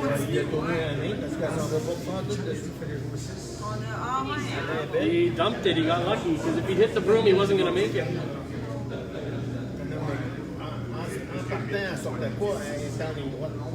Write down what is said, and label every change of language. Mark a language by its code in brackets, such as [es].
[fr] Il a tourné un nez parce qu'elle s'en va pas prendre tout dessus, il fallait jouer 6. Ah, ouais. [en] He dumped it. He got lucky because if he hit the broom, he wasn't going to make it. [fr] En partant, elle sortait pas, elle était en ligne droite.